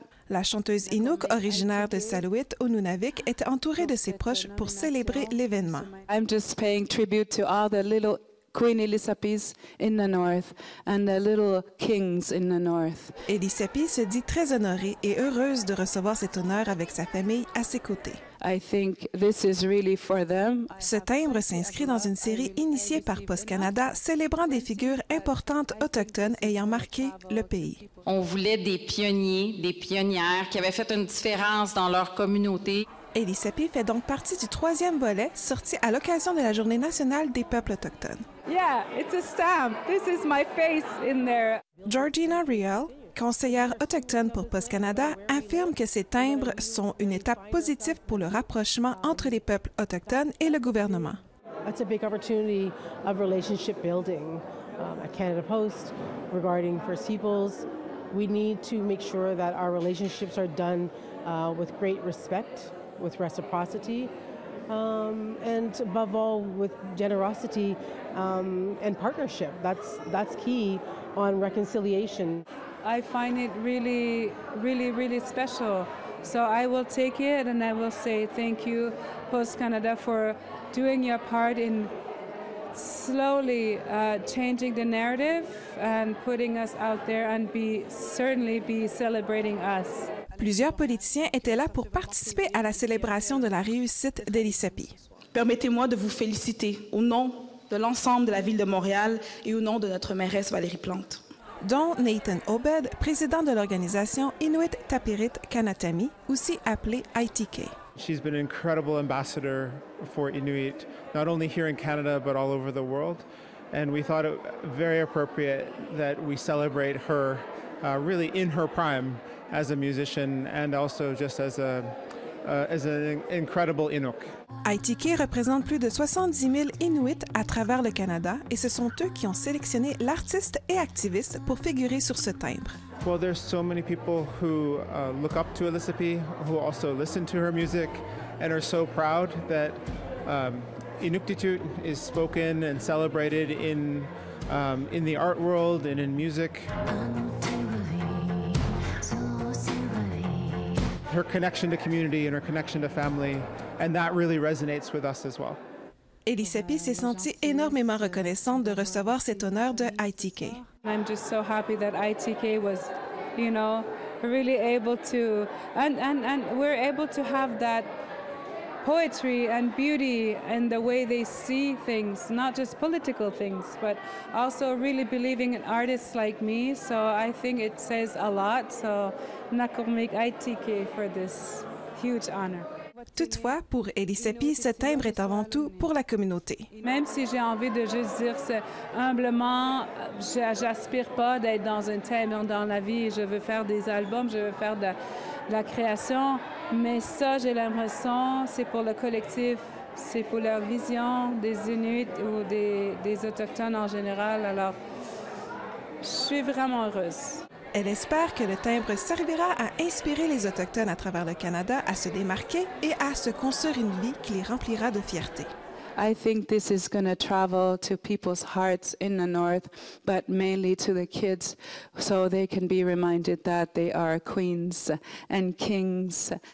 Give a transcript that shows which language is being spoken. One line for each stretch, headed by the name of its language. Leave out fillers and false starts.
French: La chanteuse Inuk, originaire de Saluit au Nunavik, était entourée de ses proches pour célébrer l'événement.
English: I'm just paying tribute to all the little Queen Elisapis in the north and the little kings in the north.
French: Elisapi se dit très honorée et heureuse de recevoir cet honneur avec sa famille à ses côtés.
English: I think this is really for them.
French: Ce timbre s'inscrit dans une série initiée par Post Canada célébrant des figures importantes autochtones ayant marqué le pays. On voulait des pionniers, des pionnières qui avaient fait une différence dans leur communauté. Elisapi fait donc partie du 3e volet sorti à l'occasion de la Journée nationale des peuples autochtones.
English: Yeah, it's a stamp. This is my face in there.
French: Georgina Riel, conseillère autochtone pour Post Canada, affirme que ces timbres sont une étape positive pour le rapprochement entre les peuples autochtones et le gouvernement.
English: It's a big opportunity of relationship building at Canada Post regarding First Peoples We need to make sure that our relationships are done with great respect, with reciprocity, and above all, with generosity and partnership. That's key on reconciliation. I find it really, really, really special. So I will take it and I will say thank you, Post Canada, for doing your part in slowly changing the narrative and putting us out there and certainly be celebrating us.
French: Plusieurs politiciens étaient là pour participer à la célébration de la réussite d'Elisapie. Permettez-moi de vous féliciter au nom de l'ensemble de la Ville de Montréal et au nom de notre mairesse Valérie Plante. Dont Nathan Obed, président de l'organisation Inuit Tapirit Kanatami, aussi appelée ITK.
English: She's been an incredible ambassador for Inuit, not only here in Canada, but all over the world. And we thought it very appropriate that we celebrate her really in her prime as a musician and also just as an incredible Inuk.
French: ITK représente plus de 70 000 Inuits à travers le Canada et ce sont eux qui ont sélectionné l'artiste et activiste pour figurer sur ce timbre.
English: Well, there's so many people who look up to Elisapie, who also listen to her music and are so proud that Inuktitut is spoken and celebrated in the art world and in music. Her connection to community and her connection to family, and that really resonates with us as well.
French: Elisapie s'est sentie énormément reconnaissante de recevoir cet honneur de ITK.
English: I'm just so happy that ITK was, really able to, and we're able to have that poetry and beauty and the way they see things, not just political things, but also really believing in artists like me. So I think it says a lot. So Nakurmik ITK for this huge honor.
French: Toutefois, pour Elisapie, ce timbre est avant tout pour la communauté. Même si j'ai envie de juste dire humblement, j'aspire pas d'être dans un thème dans la vie. Je veux faire des albums, je veux faire de la création, mais ça, j'ai l'impression, c'est pour le collectif, c'est pour leur vision des Inuits ou des Autochtones en général. Alors, je suis vraiment heureuse. Elle espère que le timbre servira à inspirer les Autochtones à travers le Canada à se démarquer et à se construire une vie qui les remplira de fierté.
English: I think this is going to travel to people's hearts in the North, but mainly to the kids, so they can be reminded that they are queens and kings.